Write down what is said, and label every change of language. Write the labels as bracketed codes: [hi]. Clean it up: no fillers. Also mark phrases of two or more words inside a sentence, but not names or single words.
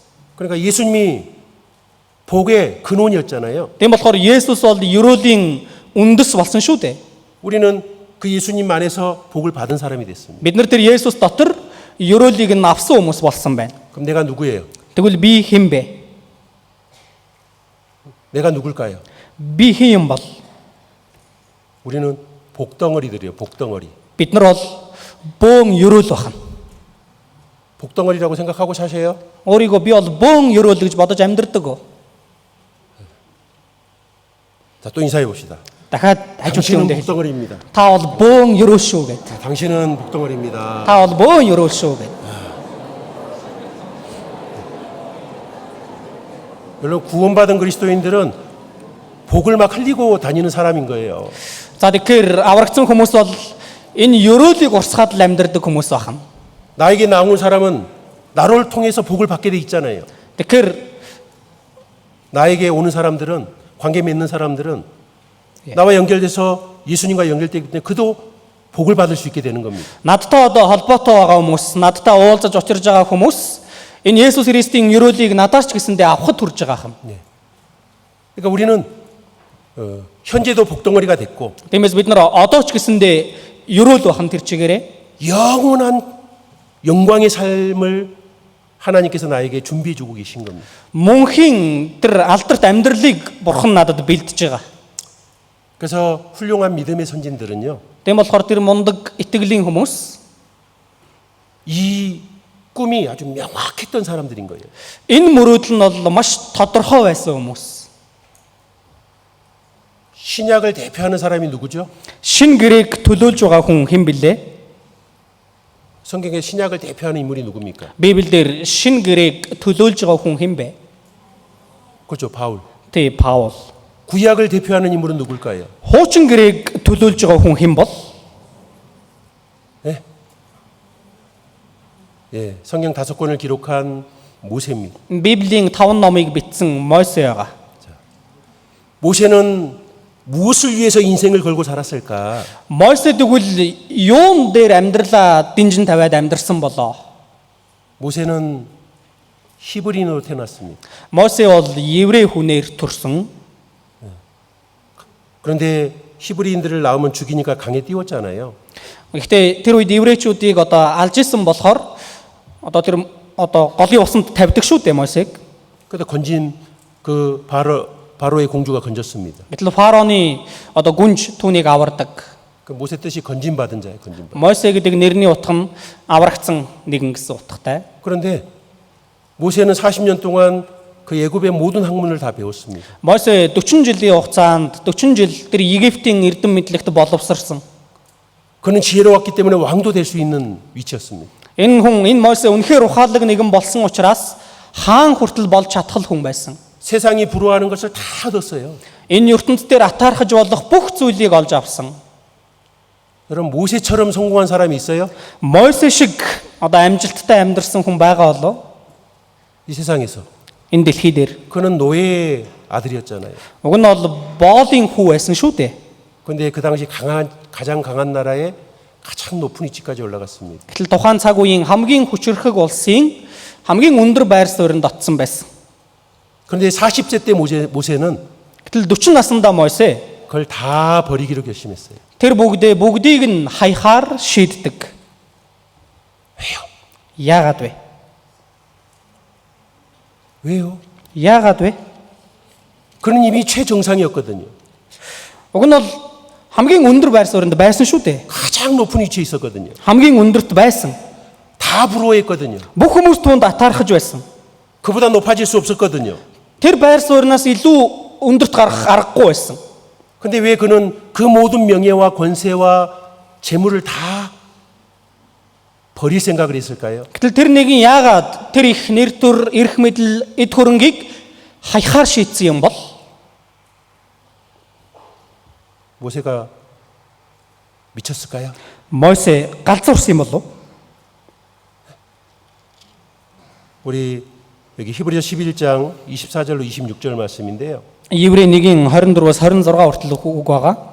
[ko] 그러니까 예수님이 복의 근원이었잖아요. [mn] Тийм болохоор Есүс бол ерөөлийн үндэс болсон шүү дээ. [ko] 우리는 그 예수님 안에서 복을 받은 사람이 됐습니다. [mn] Бид нар тэр Есүс дотор ерөөлийг нь авсан хүмүүс болсон байна. [ko] 그럼 내가 누구예요? [mn] Тэгвэл би хэн бэ? [ko] 내가 누굴까요? [mn] Би хэн юм бол? [ko] 우리는 복덩어리들이에요. 복덩어리. [mn] Бид нар бол бөөн ерөөл байна. [ko] 복덩어리라고 생각하고 사세요? [mn] Өөрийгөө би бол бөөн ерөөл гэж бодож амьдрдаг уу? [ko] 자, 또 인사해 봅시다. [mn] Дахиад хажууд [ko] 당신은 [mn] юундээ [ko] 복덩어리입니다. [mn] та бол бөөн ерөөл шүү гэд. [ko] 당신은 복덩어리입니다. [mn] Та бол бөөн ерөөл шүү гэд. [ko] 물론 구원받은 그리스도인들은 복을 막 흘리고 다니는 사람인 거예요. [mn] За тэгэхээр аврагдсан хүмүүс бол энэ ерөөлийг урсгаад л амьдрдаг хүмүүс байна. [ko] 나에게 나오는 사람은 나를 통해서 복을 받게 돼 있잖아요. [mn] Тэгэхээр [ko] 나에게 오는 사람들은 관계 맺는 사람들은 나와 연결돼서 예수님과 연결되기 때문에 그도 복을 받을 수 있게 되는 겁니다. [mn] надтай одоо холбоотой байгаа хүмүүс, надтай уулзаж очирж байгаа хүмүүс энэ Есүс Христийн ерөөлийг надаас ч гэсэндээ авахд хүрж байгаа юм. [ko] 그러니까 우리는 현재도 복덩어리가 됐고 [mn] Тиймээс бид нар одоо ч гэсэндээ ерөөл бахан тэр чигээрээ [ko] 영원한 영광의 삶을 하나님께서 나에게 준비해 주고 계신 겁니다. [mn] мөнхийн тэр алдарт амьдралыг Бурхан надад бэлдэж байгаа. [ko] 그래서 훌륭한 믿음의 선진들은요. [mn] Тийм болохоор тэр мундаг итгэлийн хүмүүс [ko] 이 꿈이 아주 명확했던 사람들인 거예요. [mn] энэ мөрөөдөл нь бол маш тодорхой байсан хүмүүс. [ko] 신약을 대표하는 사람이 누구죠? [mn] Шин гэрээг төлөөлж байгаа хүн хэн блэ? [ko] 성경의 신약을 대표하는 인물이 누굽니까? [mn] Библиэлд шин гэрээг төлөөлж байгаа хүн хэн бэ? [ko] 그렇죠, 바울. [mn] Тэ Паул. [ko] 구약을 대표하는 인물은 누굴까요? [mn] Хуучин гэрээг төлөөлж байгаа хүн хэн бол? [ko] 예, 성경 5권을 기록한 모세입니다. [mn] Библийн 5 номыг бичсэн Мойсе байгаа. [ko] 모세는 무엇을 위해서 인생을 걸고 살았을까? [mn] Мойсе тэгвэл юун дээр амьдралаа динжин тавиад амьдрсан болоо? [ko] 모세는 히브리인으로 태어났습니다. [mn] Мойсе бол еврей хүнээр төрсөн. [ko] 그런데 히브리인들을 낳으면 죽이니까 강에 띄웠잖아요. [mn] Гэхдээ тэр үед еврейчүүдийг одоо алж исэн болохоор одоо тэр одоо голын усанд тавьдаг шүү дээ Мойсег. [ko] 그때 건진 그 바로의 공주가 건졌습니다. [mn] Гэтэл фараоны одоо гүнж түүнийг авардаг. [ko] 그 모세 뜻이 건진받은 자예요, 건진받은. [mn] Мойсе гэдэг нэрний утга нь аврагдсан нэгэн гэсэн утгатай. [ko] 그런데 모세는 40년 동안 그 애굽의 모든 학문을 다 배웠습니다. [mn] Мойсе 40 жилийн хугацаанд 40 жил тэр Египтийн эрдэм мэдлэгт боловсрсан. [ko] 그는 지혜로웠기 때문에 왕도 될 수 있는 위치였습니다. [mn] Энэ хүн энэ Мойсе үнэхээр ухаалаг нэгэн болсон учраас хаан хүртэл болж чадхал хүн байсан. [ko] 세상이 부러워하는 것을 다 얻었어요. [mn] Энэ ертөнд дээр атаархаж болох бүх зүйлийг олж авсан. [ko] 여러분 모세처럼 성공한 사람이 있어요? [mn] Мойсе шиг одоо амжилттай амьдрсан хүн байгаа болов [ko] 이 세상에서. [mn] энэ дэлхий дээр. [ko] 그는 노예의 아들이었잖아요. [mn] Уг нь бол боолын хүү байсан шүү дээ. [ko] 그런데 그 당시 가장 강한 나라의 가장 높은 위치까지 올라갔습니다. [mn] Гэтэл тухайн цаг үеийн хамгийн хүчрхэг улсын хамгийн өндөр байр суурьнд очсон байсан. [ko] 그런데 40세 때 모세는 [mn] Гэтэл 40 наснда Мойсе [ko] 그걸 다 버리기로 결심했어요. [mn] тэр бүгдийг нь хаяхаар шийддэг. [ko] 왜요? [mn] Яагаад вэ? [ko] 왜요? [mn] Яагаад вэ? [ko] 그는 이미 최정상이었거든요. [mn] Уг нь бол хамгийн өндөр байр суурьнд байсан шүү дээ. [ko] 가장 높은 위치에 있었거든요. [mn] Хамгийн өндөрт байсан. [ko] 다 부러워했거든요. [mn] Бүх хүмүүс түүнд атаархаж байсан. [ko] 그보다 높아질 수 없었거든요. [mn] Тэр байр суурнаас илүү өндөрт гарах аргагүй байсан. [ko] 근데 왜 그는 그 모든 명예와 권세와 재물을 다 버릴 생각을 했을까요? [mn] Гэтэл тэр нэгэн яагаад тэр их нэр төр, эрх мэдэл, эд хөрөнгийг хаяхаар шийдсэн юм бол [ko] 모세가 미쳤을까요? [mn] Мойсе галзуурсан юм болов? [ko] 우리 여기 히브리서 11장 24절로 26절 말씀인데요. [mn] Еврей 1-ийн 24-аас 26 хүртэл үг байгаа.